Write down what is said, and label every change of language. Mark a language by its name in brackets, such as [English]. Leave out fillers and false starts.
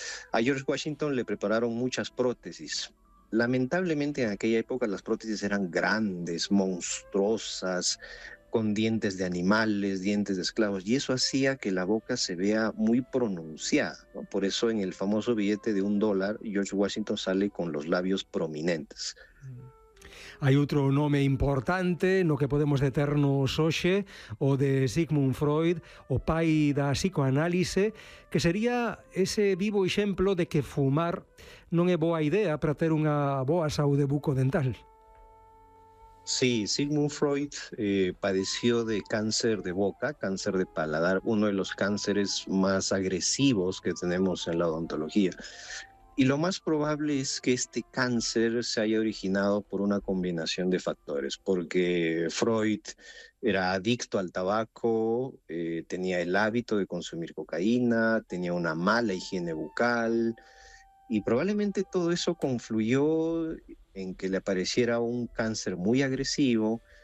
[Spanish] A George Washington le prepararon muchas prótesis. Lamentablemente, en aquella época las prótesis eran grandes, monstruosas, con dientes de animales, dientes de esclavos, y eso hacía que la boca se vea muy pronunciada, ¿no? Por eso en el famoso billete de un dólar, George Washington sale con los labios prominentes. [Galician] Hay otro nome importante, no que podemos deternos hoxe, o de Sigmund Freud, o pai da psicoanálise, que sería ese vivo exemplo de que fumar non é boa idea para ter unha boa saúde bucodental. [Spanish] Sí, Sigmund Freud padeció de cáncer de boca, cáncer de paladar, uno de los cánceres más agresivos que tenemos en la odontología. Y lo más probable es que este cáncer se haya originado por una combinación de factores, porque Freud era adicto al tabaco, tenía el hábito de consumir cocaína, tenía una mala higiene bucal, y probablemente todo eso confluyó en que le apareciera un cáncer muy agresivo,